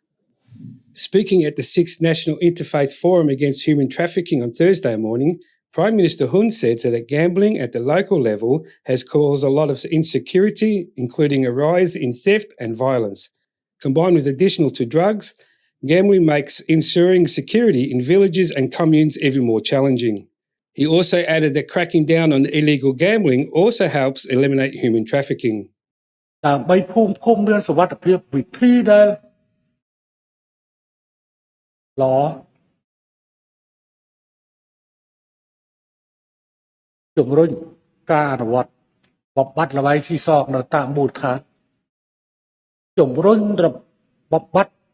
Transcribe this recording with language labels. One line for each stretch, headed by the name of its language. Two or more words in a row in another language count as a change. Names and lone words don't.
English: Speaking at the 6th National Interfaith Forum Against Human Trafficking on Thursday morning, Prime Minister Hun said that gambling at the local level has caused a lot of insecurity, including a rise in theft and violence. Combined with additional to drugs, gambling makes ensuring security in villages and communes even more challenging. He also added that cracking down on illegal gambling also helps eliminate human trafficking.
Khmer: ដើម្បីភូមិឃុំមានសុវត្ថិភាពវិធីដែលល្អជំរុញការអនុវត្តបបត្តិល្បែងស៊ីសងនៅតាមមូលដ្ឋានជំរុញបបត្តិ